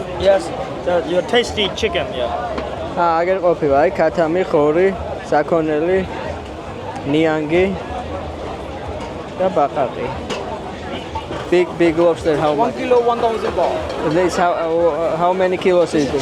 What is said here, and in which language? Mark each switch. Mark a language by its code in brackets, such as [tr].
[en] Yes, your tasty chicken, yeah. [ka] აგერ ყოფილა, აი ქათამი, ხორი, საქონელი, ნიანგი და ბაყაყი. [en] Big lobster, how 1 much? kilo, 1,000 baht. This how many kilos is this?